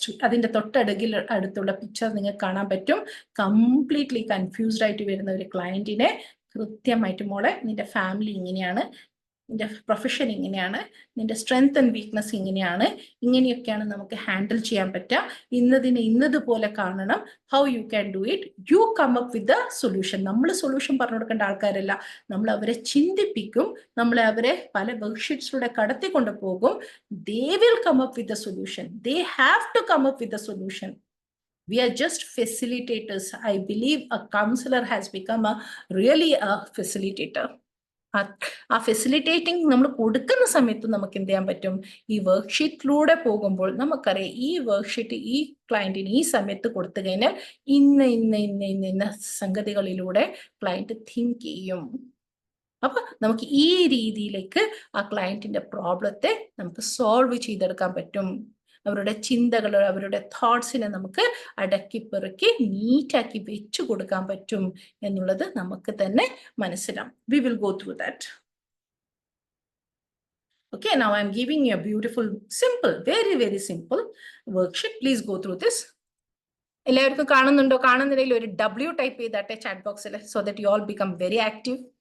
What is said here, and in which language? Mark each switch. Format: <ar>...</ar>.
<ml>അതിന്റെ അടുത്തുള്ള പിക്ചർ നിങ്ങൾക്ക് കാണാൻ പറ്റും. കംപ്ലീറ്റ്ലി കൺഫ്യൂസ്ഡ് ആയിട്ട് വരുന്ന ഒരു ക്ലയന്റിനെ കൃത്യമായിട്ട്, മോളെ നിന്റെ ഫാമിലി ഇങ്ങനെയാണ്, നിന്റെ പ്രൊഫഷൻ ഇങ്ങനെയാണ്, നിന്റെ സ്ട്രെങ്ത് ആൻഡ് വീക്ക്നെസ് ഇങ്ങനെയാണ്, ഇങ്ങനെയൊക്കെയാണ് നമുക്ക് ഹാൻഡിൽ ചെയ്യാൻ പറ്റുക, ഇന്നതിനെ ഇന്നതുപോലെ കാണണം,</ml> <en>How you can do it, you come up with the solution.</en> <ml>നമ്മൾ സൊല്യൂഷൻ പറഞ്ഞു കൊടുക്കേണ്ട ആൾക്കാരല്ല, നമ്മൾ അവരെ ചിന്തിപ്പിക്കും, നമ്മൾ അവരെ പല വർക്ക്ഷീറ്റ്സിലൂടെ കടത്തിക്കൊണ്ട് പോകും.</ml> <en>They will come up with the solution. They have to come up with the solution. We are just facilitators. I believe a counselor has become really a facilitator.</en> <ml>ആ ഫെസിലിറ്റേറ്റിംഗ് നമ്മൾ കൊടുക്കുന്ന സമയത്ത് നമുക്ക് എന്ത് ചെയ്യാൻ പറ്റും, ഈ വർക്ക്ഷീറ്റിലൂടെ പോകുമ്പോൾ നമുക്കറിയാം ഈ വർക്ക്ഷീറ്റ് ഈ ക്ലയന്റിന് ഈ സമയത്ത് കൊടുത്തു കഴിഞ്ഞാൽ ഇന്ന സംഗതികളിലൂടെ ക്ലയന്റ് തിങ്ക് ചെയ്യും. അപ്പൊ നമുക്ക് ഈ രീതിയിലേക്ക് ആ ക്ലയന്റിന്റെ പ്രോബ്ലത്തെ നമുക്ക് സോൾവ് ചെയ്തെടുക്കാൻ പറ്റും. അവരുടെ ചിന്തകൾ, അവരുടെ തോട്ട്സിനെ നമുക്ക് അടക്കി പെറുക്കി നീറ്റാക്കി വെച്ചു കൊടുക്കാൻ പറ്റും എന്നുള്ളത് നമുക്ക് തന്നെ മനസ്സിലാവും.</ml> <en>We will go through that. Okay, now I'm giving you a beautiful, simple, very simple worksheet. Please go through this.</en> <ml>എല്ലാവർക്കും കാണുന്നുണ്ടോ? കാണുന്നില്ലെങ്കിൽ ഒരു W ടൈപ്പ് ചെയ്താട്ടെ ചാറ്റ് ബോക്സിൽ,</ml> <en>so that you all become very active.</en>